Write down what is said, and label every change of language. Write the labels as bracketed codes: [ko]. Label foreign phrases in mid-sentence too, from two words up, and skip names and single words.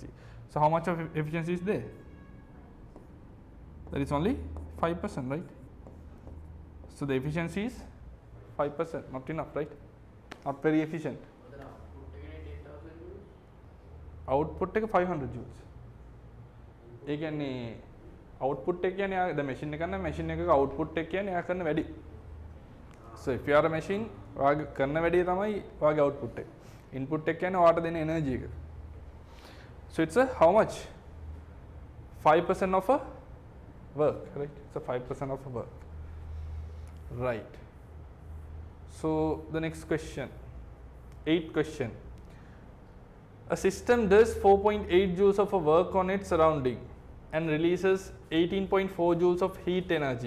[en] So how much of efficiency is there? That is only 5%, right? So the efficiency is 5%, not enough, right? Not very efficient. Output take 500 joules. [si] ඒ කියන්නේ output එක කියන්නේ [en] the machine [si] එක ගන්න machine එකක output එක කියන්නේ එයා කරන වැඩි. [en] So if you are a machine [si] ඔයාගේ කරන වැඩේ තමයි ඔයාගේ output එක. Input එක කියන්නේ ඔයාට දෙන energy එක. [en] So it's a how much? 5% of a work, right? It's a 5% of a work. Right. So the next question, 8th question. A system does 4.8 joules of a work on its surrounding and releases 18.4 joules of heat energy.